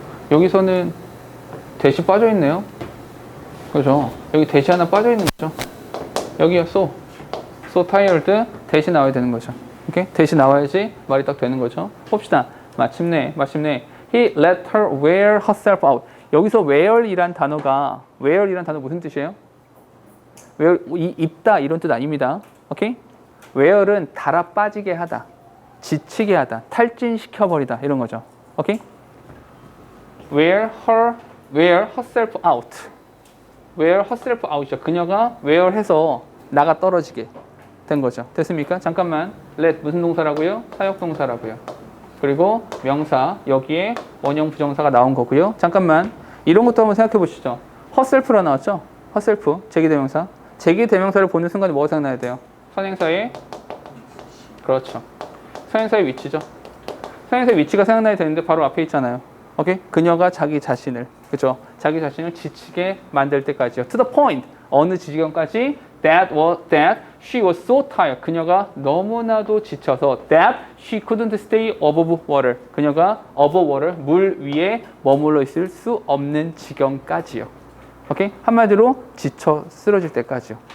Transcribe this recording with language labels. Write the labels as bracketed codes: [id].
[ko] 여기서는 대시 빠져 있네요. 그죠? 여기 대시 하나 빠져 있는 거죠. 여기요, so tired 대시 나와야 되는 거죠. 오케이? 대시 나와야지 말이 딱 되는 거죠. 봅시다. 마침내 [en] he let her wear herself out. [ko] 여기서 wear이란 단어가 무슨 뜻이에요? wear 입다 이런 뜻 아닙니다. 오케이? wear은 달아 빠지게 하다. 지치게 하다, 탈진시켜버리다 이런 거죠. [en] 오케이? Wear herself out. Wear herself out이죠. [ko] 그녀가 wear해서 나가 떨어지게 된 거죠. 됐습니까? 잠깐만. let 무슨 동사라고요? 사역동사라고요. 그리고 명사 여기에 원형 부정사가 나온 거고요. 잠깐만. 이런 것도 한번 생각해 보시죠. herself라 나왔죠? herself 제기대명사. 제기대명사를 보는 순간에 뭐가 생각나야 돼요? 선행사의 그렇죠. 선행사의 위치죠. 선행사의 위치가 생각나야 되는데 바로 앞에 있잖아요. 오케이? 그녀가 자기 자신을, 그죠? 자기 자신을 지치게 만들 때까지요. [en] To the point. [ko] 어느 지경까지? [en] That she was so tired. [ko] 그녀가 너무나도 지쳐서 [en] that she couldn't stay above water. [ko] 그녀가 above water, 물 위에 머물러 있을 수 없는 지경까지요. 오케이? 한마디로 지쳐 쓰러질 때까지요.